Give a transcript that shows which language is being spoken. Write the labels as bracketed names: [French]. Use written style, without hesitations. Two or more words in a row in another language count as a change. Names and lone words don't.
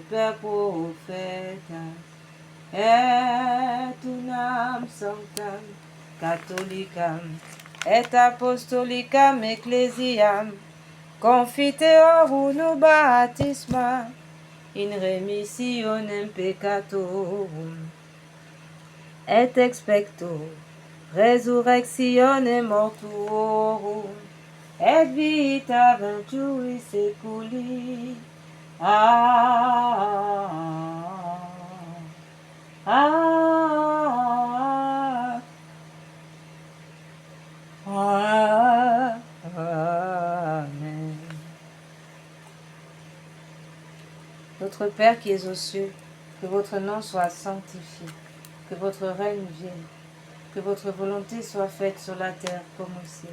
[Latin] per prophetas, et unam sanctam, catholicam, et apostolicam ecclesiam, confiteorum baptisma, in remissionem peccatorum, et expecto resurrectionem mortuorum, et vita venturi seculi. Amen. [French] Notre Père qui es aux cieux, que votre nom soit sanctifié, que votre règne vienne, que votre volonté soit faite sur la terre comme au ciel.